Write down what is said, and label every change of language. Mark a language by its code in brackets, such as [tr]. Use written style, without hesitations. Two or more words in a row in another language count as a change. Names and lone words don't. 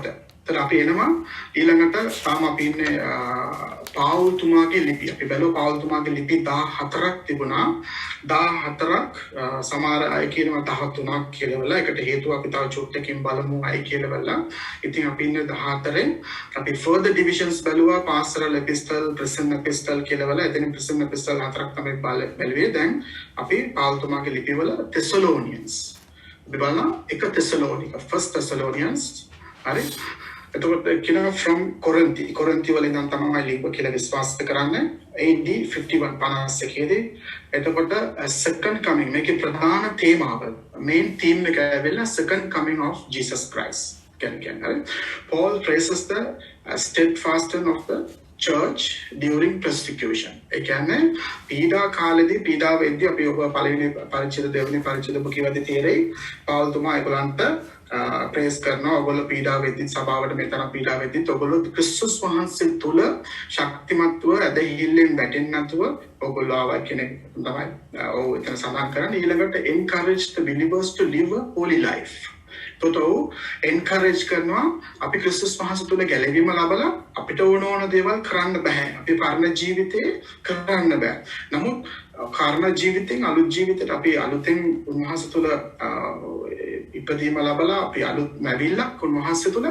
[si] ඒතර අපි එනවා ඊළඟට තාම අපි ඉන්නේ පාවුල්තුමාගේ ලිපිය. අපි බැලුවා පාවුල්තුමාගේ ලිපි 14ක් තිබුණා. 14ක් සමහර අය කියනවා 13ක් කියලා. ඒකට හේතුව අපි තව චුට්ටකින් බලමු අය කියලා. ඉතින් අපි ඉන්නේ 14න්. අපි [en] further divisions [si] බැලුවා [en] pastoral epistle, prison epistle [si] කියලා. එතන [en] prison epistle [si] 4ක් තමයි බැලුවේ. දැන් අපි පාවුල්තුමාගේ ලිපිවල Thessalonians. අපි බලනවා එක Thessalonica, first Thessalonians. හරි. එතකොට කියනවා from කොරින්ති වලින් නම් තමයි ලිප කියලා විශ්වාස කරන්නේ AD 51 දී. එතකොට [en] second coming [si] මේකේ ප්‍රධාන තේමාව [en] main theme [si] එක ඇවිල්ලා [en] second coming of Jesus Christ. කියන්නේ Paul traces the steadfastness of the church during persecution. [si] ඒ කියන්නේ පීඩා කාලෙදී පීඩා වෙද්දී අපි ඔබ පළවෙනි පරිච්ඡේද දෙවෙනි පරිච්ඡේද ඔබ කියවදී තේරෙයි පාවුල්තුමා ඒගොල්ලන්ට ප්‍රේස් කරනවා. ඔයගොල්ලෝ පීඩා වෙද්දී සභාවට මෙතන පීඩා වෙද්දී ඔයගොල්ලෝ ක්‍රිස්තුස් වහන්සේ තුල ශක්තිමත්ව ඇදහිල්ලෙන් වැටෙන්නේ නැතුව ඔයගොල්ලෝ ආවා කියන එක තමයි ඔව් එතන සඳහන් කරන්නේ. [en] ඊළඟට encourage the believers to live a holy life. [si] තොතෝ encourage කරනවා අපි ක්‍රිස්තුස් වහන්සේ තුල ගැලවීම ලබලා අපිට ඕන දේවල් කරන්න බෑ. අපි පරණ ජීවිතේ කරන්න බෑ. නමුත් කාරණ ජීවිතෙන් අලුත් ජීවිතයට අපි අලුතෙන් උන්වහන්සේ තුල ඉපදීම ලබලා අපි අලුත් මැවිල්ලක් උන්වහන්සේ තුල.